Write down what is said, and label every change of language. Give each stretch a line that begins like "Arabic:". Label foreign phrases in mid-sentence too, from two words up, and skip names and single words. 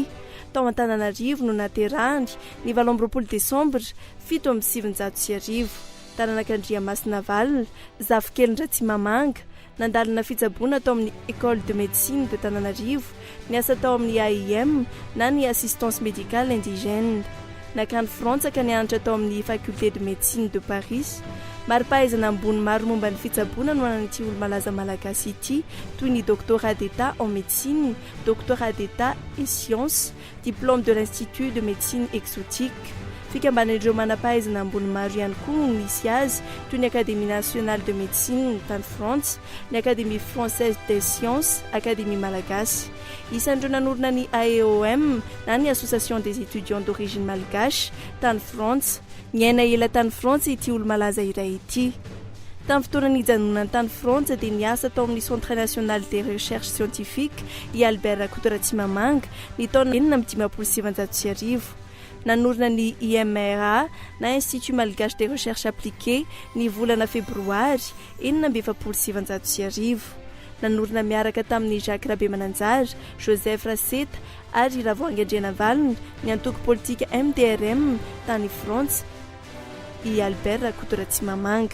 Malagasy: Tao Antananarivo no naterahany ny 20 desambra 7 Tananak'Andriamasina Valina Zafikelin Ratsimamanga nandalina fitsaboana tao amin'ny École de Médecine de Tananarivo, niasa tao amin'ny AIM na ny assistance médicale indigène. Nakany Frantsa ka nianatra tao amin'ny Faculté de Médecine de Paris. Mari-pahaizana ambony maro momba ny fitsaboana no anan'ity olo malaza malagasy ity, toy ny
French: doctorat d'état en médecine, doctorat d'état et sciences, diplôme de l'Institut de médecine exotique.
Malagasy: Fikambanan'ireo manam-pahaizana ambony maro ihany koa no misy azy, toy ny Académie nationale de médecine tany Frantsa, ny Académie française des sciences, Académie malagasy. Isan'ireo nanorina ny AEOM na ny Association des étudiants d'origine malgache tany Frantsa. Niaina ela tany Frantsa ity olo malaza iray ity. Tamin'ny fotoanany ijanonany tany Frantsa dia niasa tao amin'ny Centre national des recherches scientifiques i Albert Rakoto Ratsimamanga ny taona 1997. Nanorina ny IMRA na Institut Malgache des Recherches Appliquées ny volana febroary 1997. Nanorina miaraka tamin'ny Jacques Rabe Mananjara, Joseph Raseta ary Ravoahangy Andrianavalona ny antoko politika MDRM tany Frantsa i Albert Rakoto Ratsimamanga.